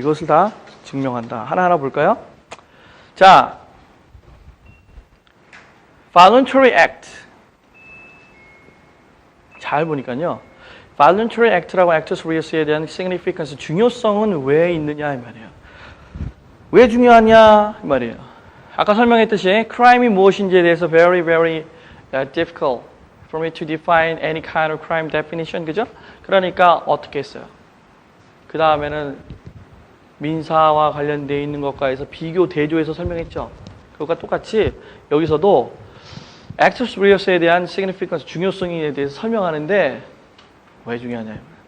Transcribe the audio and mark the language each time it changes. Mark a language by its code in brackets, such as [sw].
[ko] 이것을 다 증명한다. 하나하나 볼까요? 자, voluntary act. 잘 보니까요. voluntary act라고 actus reus에 대한 significance, 중요성은 왜 있느냐 이 말이에요. 왜 중요하냐 이 말이에요. 아까 설명했듯이 crime이 무엇인지에 대해서 [en] very difficult for me to define any kind of crime definition. [ko] 그죠? 그러니까 어떻게 했어요? 그 다음에는 민사와 관련되어 있는 것과 해서 비교, 대조해서 설명했죠. 그것과 똑같이 여기서도 actus reus에 대한 significance, 중요성에 대해서 설명하는데 왜 중요하냐.